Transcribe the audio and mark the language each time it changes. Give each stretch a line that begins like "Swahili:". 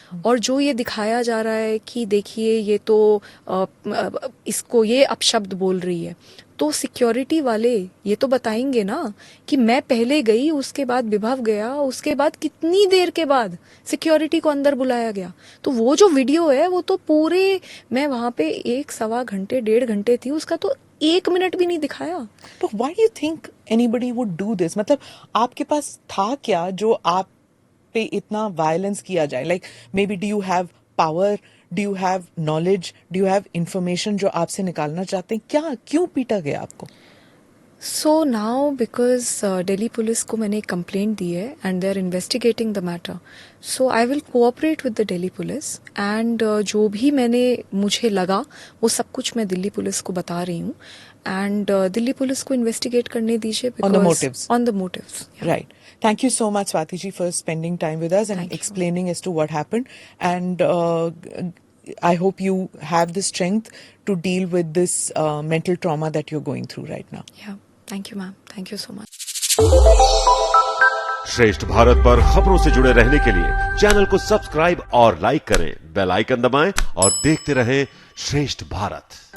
Hindi: और जो ये दिखाया जा रहा है कि देखिए ये तो इसको ये अपशब्द बोल रही है, तो सिक्योरिटी वाले ये तो बताएंगे ना कि मैं पहले गई, उसके बाद विभव गया, उसके बाद कितनी देर के बाद सिक्योरिटी को अंदर बुलाया गया। तो वो जो वीडियो है वो तो पूरे, मैं वहां पे 1-1.25 घंटे 1.5 घंटे थी, उसका तो 1 मिनट भी नहीं दिखाया।
English: तो why do you think anybody would do this?
Hindi: मतलब आपके पास था क्या जो आप पे इतना वायलेंस किया जाए?
English: Like maybe do you have power? Do you have knowledge? Do you have information
Hindi: जो आपसे निकालना चाहते हैं? क्या, क्यों पीटा गया आपको?
English: so now because
Hindi: Delhi police को मैंने एक कंप्लेंट दी है
English: and they are investigating the matter, so I will cooperate with the Delhi police
Hindi: and जो भी मुझे लगा वो सब कुछ मैं दिल्ली पुलिस को बता रही हूँ, एंड दिल्ली पुलिस को इन्वेस्टिगेट करने दीजिए
English: On the motives. On the motives. Yeah. Right. Thank you so much, Swati ji, for spending time with us and Thank you. explaining as to what happened. And I hope you have the strength to deal with this mental trauma that you're going through right now. Yeah. Thank you, ma'am. Thank you so much.
Hindi: श्रेष्ठ भारत पर खबरों से जुड़े रहने के लिए channel को subscribe और लाइक करें, बेल आइकन दबाएं और देखते रहें श्रेष्ठ भारत।